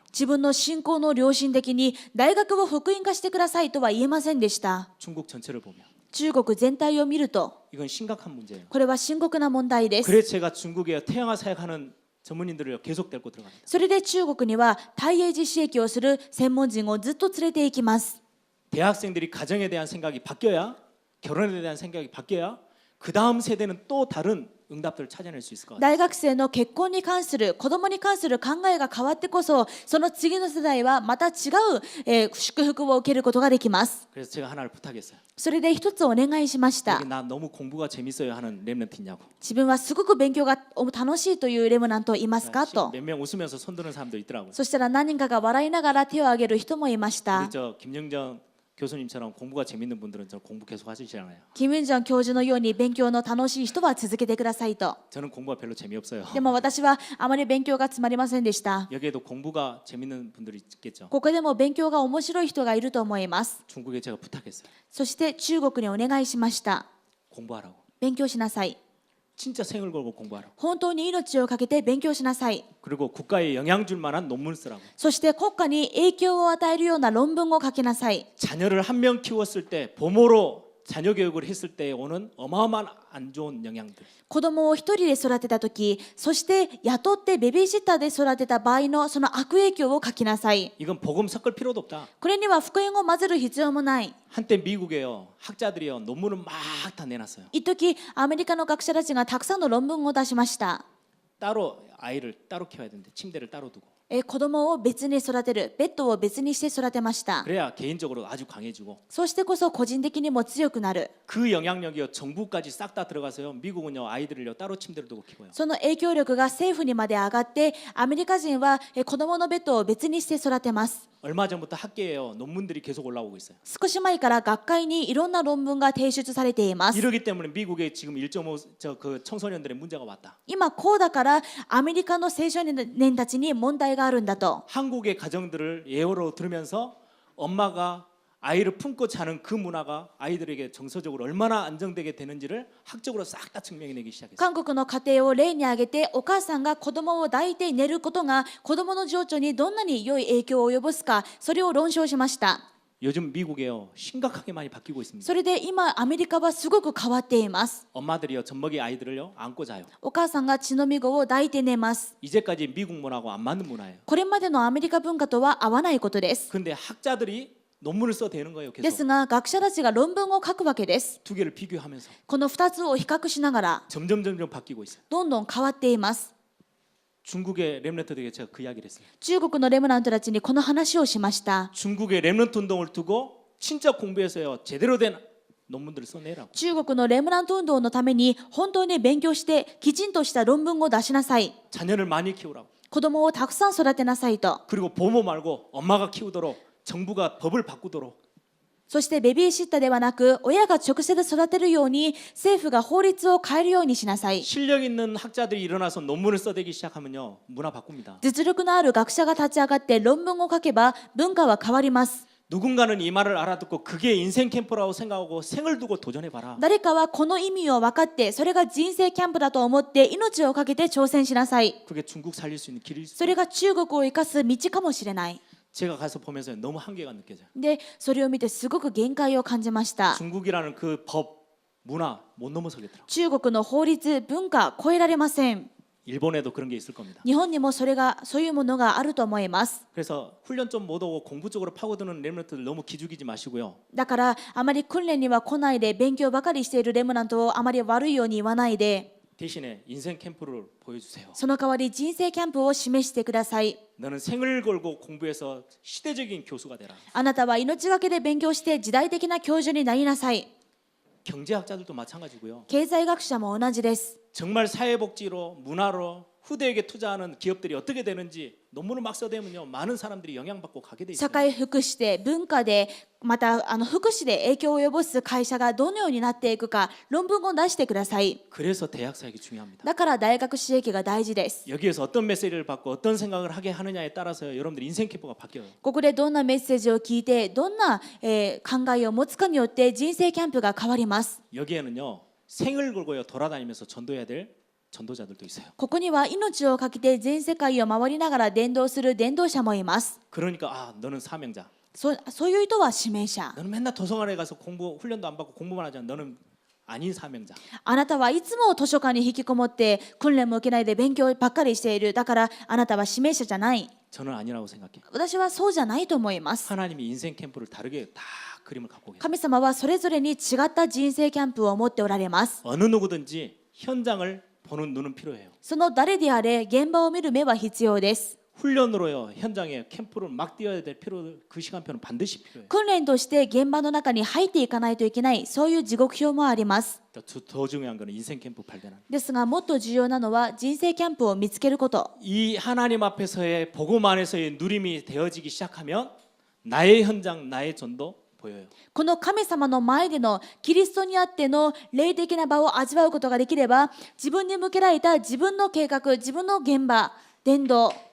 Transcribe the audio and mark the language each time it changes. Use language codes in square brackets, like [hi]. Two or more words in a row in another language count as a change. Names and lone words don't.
[ja] 自分の信仰の良心的に大学を福音化してくださいとは言えませんでした [ko] 중국 전체를 보면 [ja] 中国全体を見ると [ko] 이건 심각한 문제예요. [ja] これは深刻な問題です [ko] 그래서 제가 중국에 태영아 사역하는 전문인들을 계속 데리고 들어갑니다. [ja] それで中国には大英寺刺激をする専門人をずっと連れて行きます [ko] 대학생들이 가정에 대한 생각이 바뀌어야 결혼에 대한 생각이 바뀌어야 그 다음 세대는 또 다른 응답들을 찾아낼 수 있을 것 같아요. [ja] 大学生の結婚に関する子供に関する考えが変わってこそその次の世代はまた違う、祝福を受けることができます [ko] 그래서 제가 하나를 부탁했어요. [ja] それで一つお願いしました [ko] 여기 나 너무 공부가 재밌어요 하는 랩런트 있냐고. [ja] 自分はすごく勉強が楽しいというレムナントいますかと [ko] 몇 명 웃으면서 손드는 사람도 있더라고요. [ja] そしたら何人かが笑いながら手を挙げる人もいました [ko] 우리 저 김영정 교수님처럼 공부가 재밌는 분들은 저 공부 계속 하시잖아요. [ja] キム・インジョン教授のように勉強の楽しい人は続けてくださいと [ko] 저는 공부가 별로 재미없어요. [ja] でも私はあまり勉強がつまりませんでした [ko] 여기에도 공부가 재밌는 분들이 있겠죠. [ja] ここでも勉強が面白い人がいると思います [ko] 중국에 제가 부탁했어요. [ja] そして中国にお願いしました [ko] 공부하라고. [ja] 勉強しなさい [ko] 진짜 생을 걸고 공부하라고. [ja] 本当に命をかけて勉強しなさい [ko] 그리고 국가에 영향 줄 만한 논문을 쓰라고. [ja] そして国家に影響を与えるような論文を書きなさい [ko] 자녀를 한 명 키웠을 때 부모로 자녀 교육을 했을 때 오는 어마어마한 안 좋은 영향들. [ja] 子供を一人で育てた時そして雇ってベビーシッターで育てた場合のその悪影響を書きなさい [ko] 이건 복음 섞을 필요도 없다. [ja] これには福音を混ぜる必要もない [ko] 한때 미국에요 학자들이요 논문을 막 다 내놨어요. [ja] 一時アメリカの学者たちがたくさんの論文を出しました [ko] 따로 아이를 따로 키워야 되는데 침대를 따로 두고. [ja] 子供を別に育てるベッドを別にして育てました [ko] 그래야 개인적으로 아주 강해지고 [ja] そしてこそ個人的にも強くなる [ko] 그 영향력이요 정부까지 싹 다 들어가서요 미국은요 아이들을요 따로 침대를 두고 키워요. [ja] その影響力が政府にまで上がってアメリカ人は子供のベッドを別にして育てます [ko] 얼마 전부터 학계에요 논문들이 계속 올라오고 있어요. [ja] 少し前から学会にいろんな論文が提出されています [ko] 이러기 때문에 미국에 지금 1.5 그 청소년들의 문제가 왔다. [ja] 今こうだからアメリカの青少年たちに問題があるんだと [ko] 한국의 가정들을 예어로 들으면서 엄마가 아이를 품고 자는 그 문화가 아이들에게 정서적으로 얼마나 안정되게 되는지를 학적으로 싹 다 증명해내기 시작했어요. [ja] 韓国の家庭を例に挙げて、お母さんが子供を抱いて寝ることが子供の情緒にどんなに良い影響を及ぼすか、それを論証しました。 [ko] 요즘 미국에요 심각하게 많이 바뀌고 있습니다. [ja] それで今アメリカはすごく変わっています。 [ko] 엄마들이요 젖먹이 아이들을요 안고 자요. [ja] お母さんが血のみ子を抱いて寝ます。 [ko] 이제까지 미국 문화하고 안 맞는 문화예요. [ja] これまでのアメリカ文化とは合わないことです。 [ko] 근데 학자들이 논문을 써대는 거예요. [ja] で [ko] 계속 [ja] すが学者たちが論文を書くわけです。 [ko] 두 개를 비교하면서 [ja] この2つを比較しながら [ko] 점점 바뀌고 있어요. [ja] どんどん変わっています。 [ko] 중국의 렘넌트들에게 제가 그 이야기를 했어요. [ja] 中国のレムナントたちにこの話をしました。 [ko] 중국의 렘넌트 운동을 두고 진짜 공부해서요 제대로 된 논문들을 써내라고. [ja] 中国のレムナント運動のために本当に勉強してきちんとした論文を出しなさい。 [ko] 자녀를 많이 키우라고. [ja] 子供をたくさん育てなさいと。 [ko] 그리고 보모 말고 엄마가 키우도록 정부가 법을 바꾸도록. [ja] そしてベビーシッターではなく親が直接育てるように政府が法律を変えるようにしなさい。 [ko] 실력 있는 학자들이 일어나서 논문을 써대기 시작하면요 문화 바꿉니다. [ja] 実力のある学者が立ち上がって論文を書けば文化は変わります。 [ko] 누군가는 이 말을 알아듣고 그게 인생 캠프라고 생각하고 생을 두고 도전해봐라. [ja] 誰かはこの意味を分かってそれが人生キャンプだと思って命をかけて挑戦しなさい。 [ko] 그게 중국 살릴 수 있는 길일 수 [ja] それが中国を生かす道かもしれない。 [ko] 제가 가서 보면서 너무 한계가 느껴져요. [ja] でそれを見てすごく限界を感じました。 [ko] 중국이라는 그 법, 문화 못 넘어서겠더라고요. [ja] 中国の法律文化超えられません。 [ko] 일본에도 그런 게 있을 겁니다. [ja] 日本にもそういうものがあると思います。 [ko] 그래서 훈련 좀 못 오고 공부 쪽으로 파고드는 렘넌트들 너무 기죽이지 마시고요. [ja] だからあまり訓練には来ないで勉強ばかりしているレムナントをあまり悪いように言わないで、 [ko] 대신에 인생 캠프를 보여주세요. [ja] その代わり人生キャンプを示してください。 [ko] 너는 생을 걸고 공부해서 시대적인 교수가 되라. [ja] あなたは命がけで勉強して時代的な教授になりなさい。 [ko] 경제학자들도 마찬가지고요. [ja] 経済学者も同じです。 [ko] 정말 사회복지로 문화로 후대에게 투자하는 기업들이 어떻게 되는지 논문을 막 써대면요 많은 사람들이 영향받고 가게 돼 [ja] 社 [ko] 있어요. [ja] 会福祉で文化でまた福祉で影響を及ぼす会社がどのようになっていくか論文を出してください。 [ko] 그래서 대학 사역이 중요합니다. [ja] だから大学刺激が大事です。 [ko] 여기에서 어떤 메시지를 받고 어떤 생각을 하게 하느냐에 따라서 여러분들 인생 캠프가 바뀌어요. [ja] ここでどんなメッセージを聞いてどんな、考えを持つかによって人生キャンプが変わります。 [ko] 여기에는요 생을 걸고요 돌아다니면서 전도해야 될 전도자들도 있어요. [ja] ここには命をかけて全世界を回りながら伝道する伝道者もいます。 [ko] 그러니까 아 너는 사명자. [ja] そういう人は指名者。 [ko] 너는 맨날 도서관에 가서 공부 훈련도 안 받고 공부만 하잖아. 너는 아닌 사명자. [ja] あなたはいつも図書館に引きこもって訓練も受けないで勉強ばっかりしている。だからあなたは指名者じゃない。 [ko] 저는 아니라고 생각해요. [ja] 私はそうじゃないと思います。 [ko] 하나님이 인생 캠프를 다르게 다 그림을 갖고 계세요. [ja] 神様はそれぞれに違った人生キャンプを持っておられます。 [ko] 어느 누구든지 현장을 보는 눈은 필요해요. [ja] その誰であれ現場を見る目は必要です。 [ko] 훈련으로요 현장에 캠프를 막 뛰어야 될 필요 그 시간표는 반드시 필요해요. [ja] 訓練として現場の中に入っていかないといけないそういう時刻表もあります。 [ko] 더 중요한 거는 인생 캠프 발견하는. [ja] ですがもっと重要なのは人生キャンプを見つけること。 [ko] 이 하나님 앞에서의 복음 안에서의 누림이 되어지기 시작하면 나의 현장, 나의 전도 보여요. [ja] この神様の前でのキリストにあっての霊的な場を味わうことができれば自分に向けられた自分の計画、自分の現場、伝道